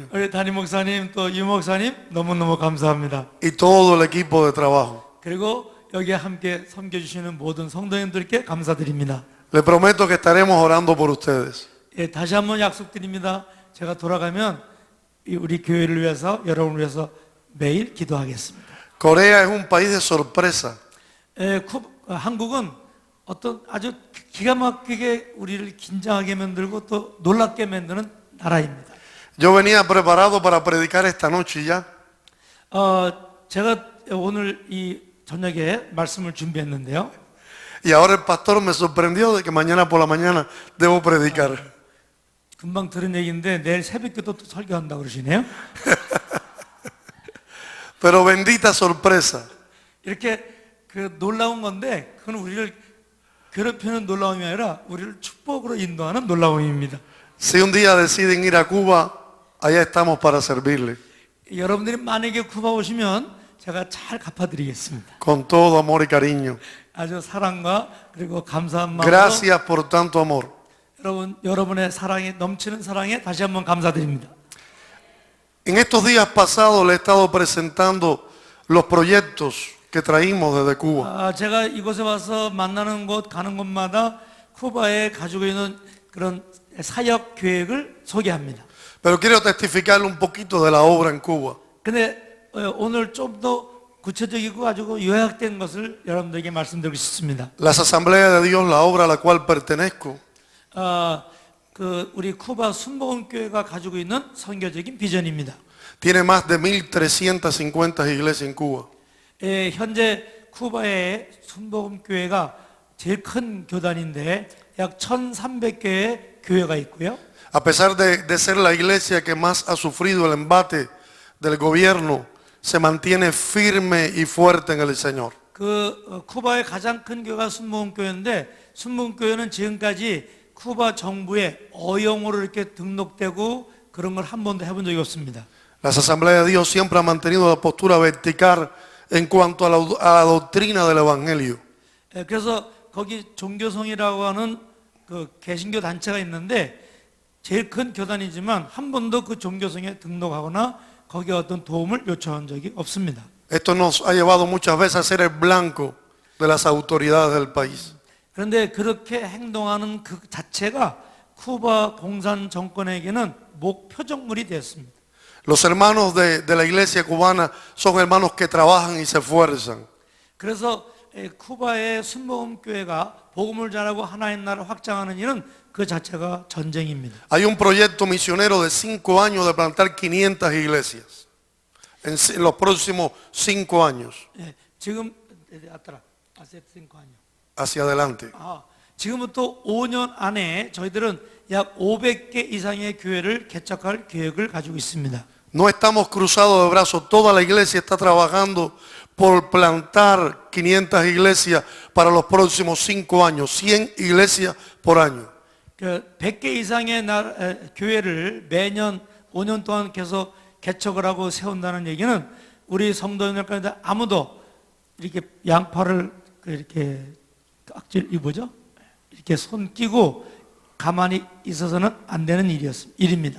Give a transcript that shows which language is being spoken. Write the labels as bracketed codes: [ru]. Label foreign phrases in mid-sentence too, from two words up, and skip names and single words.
[ko] 우리 담임 목사님 또 유 목사님 너무너무 감사합니다. [es] Y todo el equipo de trabajo. [ko] 그리고 여기에 함께 섬겨주시는 모든 성도님들께 감사드립니다. [es] Les prometo que estaremos orando por ustedes. [ko] 다시 한번 약속드립니다. 제가 돌아가면 우리 교회를 위해서 여러분을 위해서 매일 기도하겠습니다. [es] Corea es un país de sorpresa. [ko] 한국은 어떤 아주 기가 막히게 우리를 긴장하게 만들고 또 놀랍게 만드는 나라입니다. [es] Yo venía preparado para predicar esta noche ya. [ko] 제가 오늘 이 저녁에 말씀을 준비했는데요. [es] Y ahora el pastor me sorprendió de que mañana por la mañana debo predicar. [ko] 금방 들은 얘기인데 내일 새벽에도 또 설교한다고 그러시네요. [es] Pero bendita sorpresa. [ko] 이렇게 그 놀라운 건데 그건 우리를 괴롭히는 놀라움이 아니라 우리를 축복으로 인도하는 놀라움입니다. [es] Si un día deciden ir a Cuba, allá estamos para servirle. [ko] 여러분들이 만약에 쿠바 오시면 제가 잘 갚아드리겠습니다. [es] Con todo amor y cariño. [ko] 아주 사랑과 그리고 감사한 마음으로 [es] Gracias por tanto amor. [ko] 여러분의 사랑에 넘치는 사랑에 다시 한번 감사드립니다. [es] En estos días pasados le he estado presentando los proyectos que traímos desde Cuba. [ko] 제가 이곳에 와서 만나는 곳 가는 곳마다 쿠바에 가지고 있는 그런 사역 계획을 소개합니다. [es] Pero quiero testificarle un poquito de la obra en Cuba. [ko] 근데 오늘 좀 더 구체적이고 아주 요약된 것을 여러분들에게 말씀드리고 싶습니다. [es] Las Asambleas de Dios, la obra a la cual pertenezco, [ko] 우리 쿠바 순복음교회가 가지고 있는 선교적인 비전입니다. [es] tiene más de 1.350 iglesias en Cuba. [ko] 현재 쿠바의 순복음교회가 제일 큰 교단인데 약 1,300개의 교회가 있고요. [es] A pesar de ser la iglesia que más ha sufrido el embate del gobierno, se mantiene firme y fuerte en el Señor. [ko] 쿠바의 가장 큰 교회가 순복음교회인데 순복음교회는 지금까지 쿠바 정부의 어용으로 이렇게 등록되고 그런 걸 한 번도 해본 적이 없습니다. [es] Las Asambleas de Dios siempre han mantenido la postura vertical en cuanto a la doctrina del Evangelio. [ko] 그래서 거기 종교성이라고 하는 그 개신교 단체가 있는데 제일 큰 교단이지만 한 번도 그 종교성에 등록하거나 거기에 어떤 도움을 요청한 적이 없습니다. [es] Esto nos ha llevado muchas veces a ser el blanco de las autoridades del país. [ko] 그런데 그렇게 행동하는 그 자체가 쿠바 공산 정권에게는 목표적물이 되었습니다. [es] Los hermanos de la iglesia cubana son hermanos que trabajan y se esfuerzan. [ko] 그래서 쿠바의 순복음교회가 복음을 전하고 하나님 나라를 확장하는 일은 그 자체가 전쟁입니다. [es] Hay un proyecto misionero de 5 años de plantar 500 iglesias en los próximos 5 años [ko] 지금 [es] hacia adelante. [ko] 지금부터 5년 안에 저희들은 약 500개 이상의 교회를 개척할 계획을 가지고 있습니다. [es] No estamos cruzados de brazos, toda la iglesia está trabajando por plantar 500 iglesias para los próximos 5 años, 100 iglesias por año. [ko] 100개 이상의 교회를 매년 5년 동안 계속 개척을 하고 세운다는 얘기는 우리 성도님들 가운데 아무도 이렇게 양팔을 이렇게 깍질 뭐죠? 이렇게 손 끼고 가만히 있어서는 안 되는 일입니다.